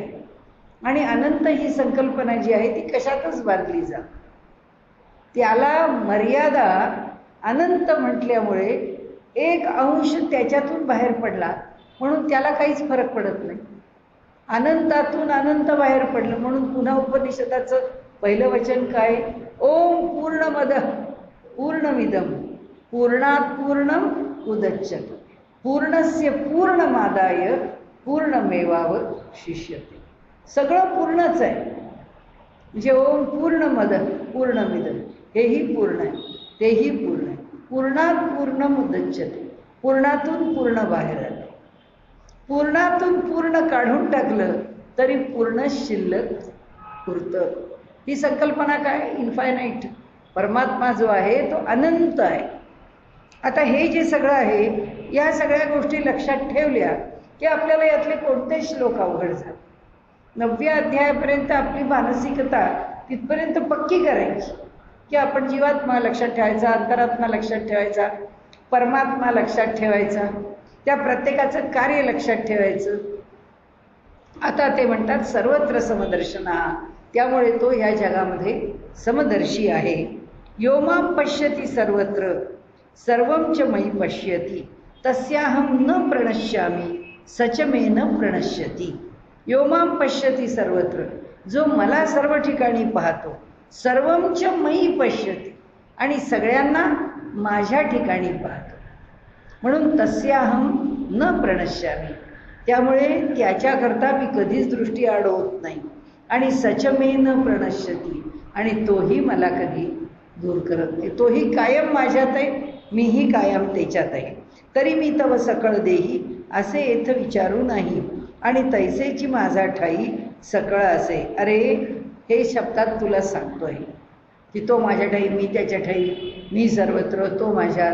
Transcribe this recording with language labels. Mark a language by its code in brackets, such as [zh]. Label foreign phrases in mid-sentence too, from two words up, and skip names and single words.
[mr] आणि अनंत ही संकल्पना जी आहे ती कशातच बांधली जा. त्याला मर्यादा अनंत म्हटल्यामुळे एक अंश त्याच्यातून बाहेर पडला म्हणून त्याला काहीच फरक पडत नाही. अनंतातून अनंत बाहेर पडलं म्हणून पुन्हा उपनिषदाचं पहिलं वचन काय, [sa] ओम पूर्णमद पूर्णमिदम पूर्णात पूर्णम उदच्यते पूर्णस्य पूर्णमादाय पूर्णमेवावशिष्यते. [mr] सगळं पूर्णच आहे. म्हणजे [sa] ओम पूर्णमद पूर्णमिदम, [mr] हेही पूर्ण आहे, तेही पूर्ण आहे. [sa] पूर्णात पूर्णम उदच्यते, [mr] पूर्णातून पूर्ण बाहेर आलं. पूर्णातून पूर्ण काढून टाकलं तरी पूर्ण शिल्लक उरतं. ही संकल्पना काय, इन्फायनाईट. परमात्मा जो आहे तो अनंत आहे. आता हे जे सगळं आहे, या सगळ्या गोष्टी लक्षात ठेवल्या की आपल्याला यातले कोणतेच श्लोक अवघड झाले. 9व्या अध्यायापर्यंत आपली मानसिकता तिथपर्यंत पक्की करायची की आपण जीवात्मा लक्षात ठेवायचा, अंतरात्मा लक्षात ठेवायचा, परमात्मा लक्षात ठेवायचा, त्या प्रत्येकाचं कार्य लक्षात ठेवायचं. आता ते म्हणतात सर्वत्र समदर्शना, त्यामुळे तो ह्या जगामध्ये समदर्शी आहे. [sa] योमां पश्यति सर्वत्र सर्वं च मयि पश्यति तस्याहं न प्रणश्यामि सच मे न प्रणश्यति. योमां पश्यति सर्वत्र, [mr] जो मला सर्व ठिकाणी पाहतो, [sa] सर्वं च मयि पश्यति, [mr] आणि सगळ्यांना माझ्या ठिकाणी पाहतो. [sa] म्हणून तस्याहं न प्रणश्यामि, [mr] त्यामुळे त्याच्याकरता मी कधीच दृष्टी अडवत नाही. [sa] आणि सच मे न प्रणश्यति, [mr] आणि तोही मला कधी दूर करत नाही. तोही कायम माझ्यात आहे, मीही कायम त्याच्यात आहे. तरी मी तव सकळ देही असे येथ विचारू नाही, आणि तैसेची माझा ठाई सकळ असे. अरे हे शब्दात तुला सांगतोय की तो माझ्या ठाई, मी त्याच्या ठाई, मी सर्वत्र, तो माझ्यात.